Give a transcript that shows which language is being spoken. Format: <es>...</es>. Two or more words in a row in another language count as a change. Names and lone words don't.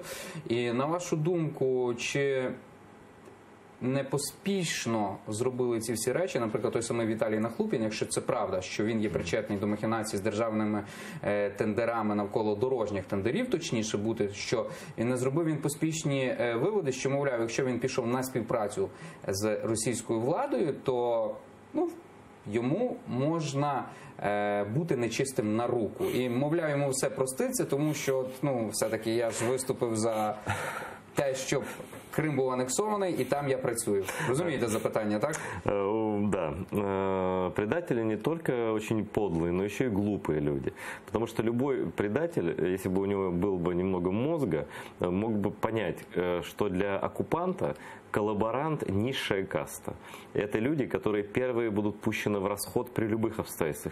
<uk>І на вашу думку, чи не поспішно зробили ці всі речі, наприклад, той самий Віталій Нахлупін, якщо це правда, що він є причетний до махінацій з державними тендерами навколо дорожніх тендерів, точніше бути, що не зробив він поспішні виводи, що, мовляв, якщо він пішов на співпрацю з російською владою, то йому можна бути нечистим на руку. І, мовляв, йому все проститься, тому що, все-таки я ж виступив за те, щоб Крим був анексований, і там я працюю. Розумієте запитання, так?</uk> <ru>Да. Предатели не только очень подлые, но еще и глупые люди. Потому что любой предатель, если бы у него было бы немного мозга, мог бы понять, что для оккупанта коллаборант – низшая каста. Это люди, которые первые будут пущены в расход при любых обстоятельствах.</ru>